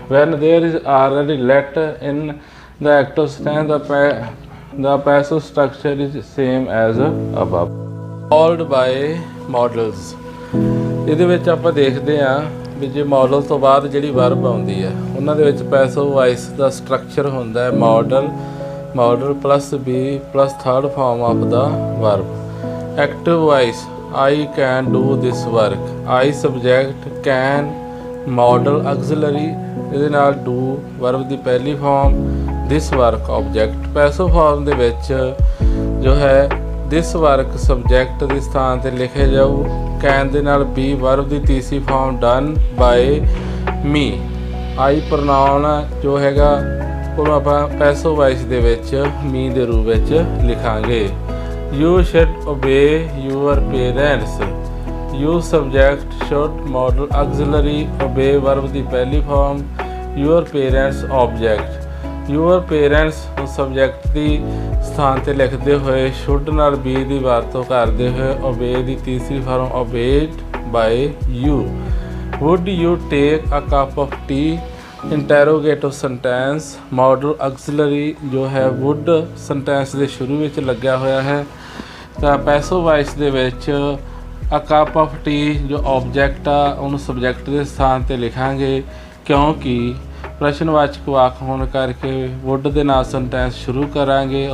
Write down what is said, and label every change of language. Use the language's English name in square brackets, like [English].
[English] When there is already let in the active sentence the passive structure is same as above। Followed by models। [Punjabi] ਇਹਦੇ ਵਿੱਚ ਆਪਾਂ ਦੇਖਦੇ ਹਾਂ ਵੀ ਜੇ model ਤੋਂ ਬਾਅਦ ਜਿਹੜੀ ਵਰਬ ਆਉਂਦੀ ਹੈ ਉਹਨਾਂ ਦੇ ਵਿੱਚ ਪੈਸਿਵ ਵੌਇਸ ਦਾ ਸਟਰਕਚਰ ਹੁੰਦਾ ਹੈ model plus B plus third farm of ਦਾ verb. [English] Active voice I can do this work। [Punjabi] I subject, can model ਆਕਸਿਲਰੀ, ਇਹਦੇ ਨਾਲ do ਵਰਬ ਦੀ ਪਹਿਲੀ farm, this work object। Passive farm ਦੇ ਵਿੱਚ ਜੋ ਹੈ this work subject ਦੇ ਸਥਾਨ ਤੇ ਲਿਖਿਆ ਜਾਊ, can ਦੇ ਨਾਲ be ਵਰਬ ਦੀ ਤੀਸਰੀ farm [English] done by me। [Punjabi] I pronoun ਜੋ ਹੈਗਾ ਉਹਨੂੰ ਆਪਾਂ ਪੈਸਿਵ ਵੌਇਸ ਦੇ ਵਿੱਚ me ਦੇ ਰੂਪ ਵਿੱਚ ਲਿਖਾਂਗੇ। [English] You should obey your parents। You subject should model auxiliary obey verb [Punjabi] ਦੀ ਪਹਿਲੀ [English] Form your parents object। [Punjabi] your parents subject ਦੀ ਸਥਾਨ ਤੇ ਲਿਖਦੇ ਹੋਏ should ਨਾਲ be ਦੀ ਵਰਤੋਂ ਕਰਦੇ ਹੋਏ obey ਦੀ ਤੀਸਰੀ farm [English] obeyed by you। would you take a cup of tea [Punjabi] ਇੰਟੈਰੋਗੇਟਿਵ sentence model ਆਕਸਿਲਰੀ ਜੋ ਹੈ would ਸੈਂਟੈਂਸ ਦੇ ਸ਼ੁਰੂ ਵਿੱਚ ਲੱਗਿਆ ਹੋਇਆ ਹੈ ਤਾਂ ਪੈਸਿਵ ਵੌਇਸ ਦੇ ਵਿੱਚ ਅ ਕੱਪ ਆਫ ਟੀ ਜੋ ਆਬਜੈਕਟ ਆ ਉਹਨੂੰ ਸਬਜੈਕਟ ਦੇ ਸਥਾਨ ਤੇ ਲਿਖਾਂਗੇ ਕਿਉਂਕਿ ਪ੍ਰਸ਼ਨਵਾਚਕ ਵਾਕ ਹੋਣ ਕਰਕੇ would ਦੇ ਨਾਲ ਸੈਂਟੈਂਸ ਸ਼ੁਰੂ ਕਰਾਂਗੇ।